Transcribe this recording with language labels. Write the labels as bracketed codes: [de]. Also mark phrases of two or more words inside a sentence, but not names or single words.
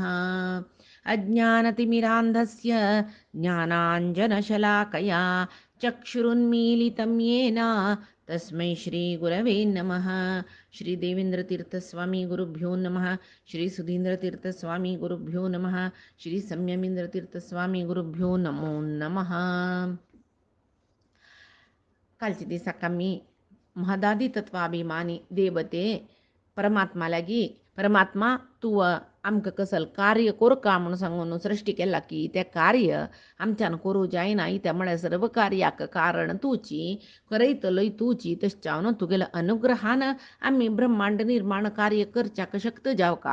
[sa] अज्ञानतिमिरान्धस्य ज्ञानाञ्जनशलाकया चक्षुरुन्मीलितं येन तस्मै श्रीगुरवे नमः। श्री देवेंद्रतीर्थस्वामी गुरुभ्यो नमः. श्री सुधींद्रतीर्थस्वामी गुरुभ्यो नमः. श्री संयमींद्रतीर्थस्वामी गुरुभ्यो नमो नमः. [kok] कालच्या दिसाक आमी महदादी तत्वाभिमानी देवते परमात्मा लागी परमात्मा तू आमकां कसल कार्य कोर का म्हणून सांगून सृश्टी केला की तें कार्य आमच्यान करूं जायना. त्या म्हळ्यार सर्व कार्याक कारण तूची करयतलोय तूची तशें जावन तुगेल्या अनुग्रहान आमी ब्रह्मांड निर्माण कार्य करच्याक शक्त जाव का.